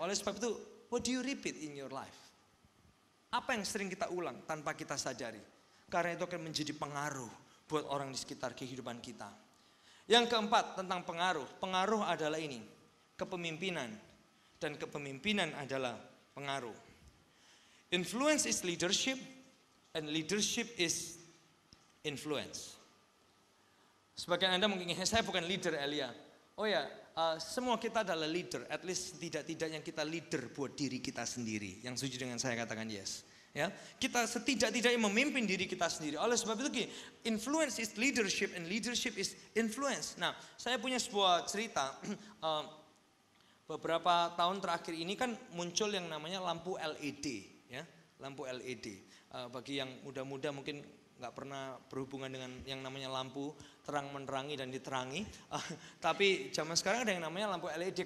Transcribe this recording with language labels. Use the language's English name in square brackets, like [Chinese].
[Indonesian] Oleh sebab itu, [English] what do you repeat in your life? [Indonesian] Apa yang sering kita ulang tanpa kita sadari? Karena itu akan menjadi pengaruh buat orang di sekitar kehidupan kita. Yang keempat tentang pengaruh. Pengaruh adalah ini, kepemimpinan. Dan kepemimpinan adalah pengaruh. [English] Influence is leadership and leadership is influence. [Indonesian] Sebagian Anda mungkin, saya bukan leader Elia. Oh ya, semua kita adalah leader. At least tidak-tidaknya kita leader buat diri kita sendiri. Yang setuju dengan saya katakan yes. Ya, kita setidak-tidaknya memimpin diri kita sendiri. Oleh sebab itu gini, [English] influence is leadership and leadership is influence. [Indonesian] Nah, saya punya sebuah cerita. Beberapa tahun terakhir ini kan muncul yang namanya lampu LED. Ya, lampu LED. Bagi yang muda-muda mungkin nggak pernah berhubungan dengan yang namanya lampu terang menerangi dan diterangi. Tapi zaman sekarang ada yang namanya lampu LED.